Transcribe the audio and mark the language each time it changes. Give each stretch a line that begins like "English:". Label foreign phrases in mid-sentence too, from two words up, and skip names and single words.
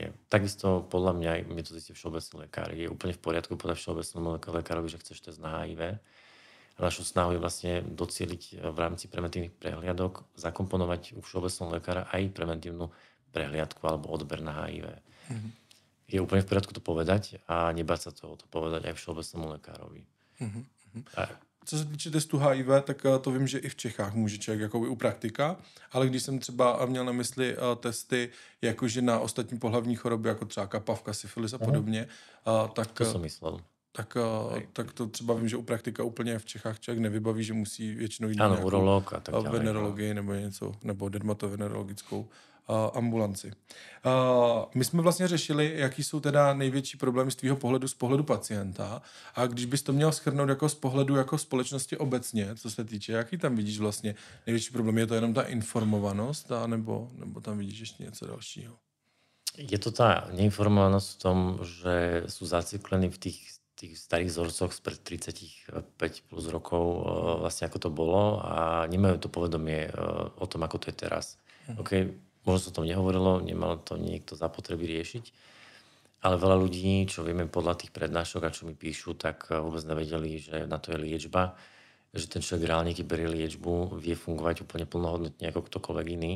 Slovak: Takisto podľa mňa, mne to zistí všeobecný lekár, je úplne v poriadku podľa všeobecnému lekárovi, že chceš test na HIV. A našu snahu je vlastne docieliť v rámci preventívnych prehliadok, zakomponovať u všeobecného lekára aj preventívnu prehliadku alebo odber na HIV. Je úplne v poriadku to povedať a nebáť sa toho to povedať aj všeobecnému lekárovi.
Czech: Co se týče testu HIV, tak to vím, že i v Čechách může člověk jakoby u praktika, ale když jsem třeba měl na mysli testy jakože na ostatní pohlavní choroby, jako třeba kapavka, syfilis a podobně, tak...
Slovak: To som myslel.
Czech: Tak to třeba vím, že u praktika úplně v Čechách člověk nevybaví, že musí většinou jít
Slovak: Áno,
Czech: na
Slovak: urológ a tak ďalej.
Czech: venerologii nebo něco, nebo dermatovenerologickou ambulanci. My jsme vlastně řešili, jaký jsou teda největší problémy z tvýho pohledu, z pohledu pacienta, a když bys to měl shrnout jako z pohledu jako společnosti obecně, co se týče, jaký tam vidíš vlastně největší problém? Je to jenom ta informovanost, nebo tam vidíš ještě něco dalšího?
Slovak: Je to tá neinformovanosť v tom, že sú zaciklení v tých starých vzorcoch spred 35 plus rokov, vlastne ako to bolo, a nemajú to povedomie o tom, ako to je teraz. OK, možno sa o tom nehovorilo, nemal to niekto zapotreby riešiť, ale veľa ľudí, čo vieme podľa tých prednášok a čo mi píšu, tak vôbec nevedeli, že na to je liečba, že ten človek reálne, keď berie liečbu, vie fungovať úplne plnohodnotne ako ktokoľvek iný.